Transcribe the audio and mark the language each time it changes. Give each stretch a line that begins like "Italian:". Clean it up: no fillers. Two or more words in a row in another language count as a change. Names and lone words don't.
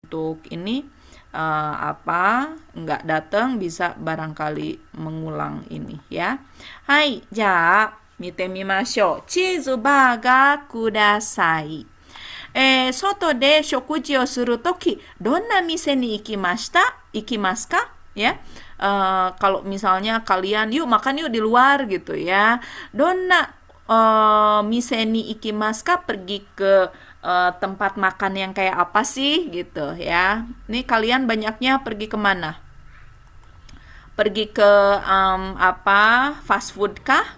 Indonesian: untuk ini nggak datang bisa barangkali mengulang ini ya.
Japanese: Hai, じゃ、見てみましょう. チーズバーガーください. 外で食事をするとき、どんな店に行きますか ya.
Indonesian: Kalau misalnya kalian yuk makan yuk di luar gitu ya.
Japanese: どんな店に行きますか,
Indonesian: pergi ke tempat makan yang kayak apa sih gitu ya. Nih kalian banyaknya pergi kemana? Pergi ke fast food kah?